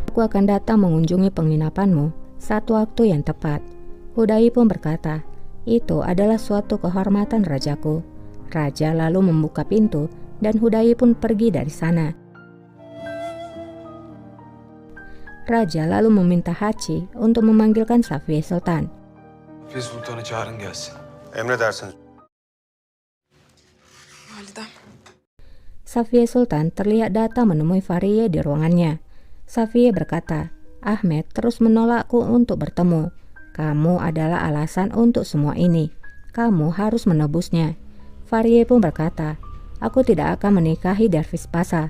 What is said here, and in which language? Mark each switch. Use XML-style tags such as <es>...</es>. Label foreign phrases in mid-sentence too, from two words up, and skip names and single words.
<id>Aku akan datang mengunjungi penginapanmu saat waktu yang tepat. Hudai pun berkata, itu adalah suatu kehormatan rajaku. Raja lalu membuka pintu dan Hudai pun pergi dari sana. Raja lalu meminta Hachi untuk memanggilkan Safiye Sultan.</id> <tr>Safiye Sultan'ı çağırın gelsin. Emredersiniz. Validem.</tr> <id>Safiye Sultan terlihat datang menemui Fahriye di ruangannya. Safiye berkata, Ahmed terus menolakku untuk bertemu. Kamu adalah alasan untuk semua ini. Kamu harus menebusnya. Fahriye pun berkata, aku tidak akan menikahi Dervish Pasha.</id>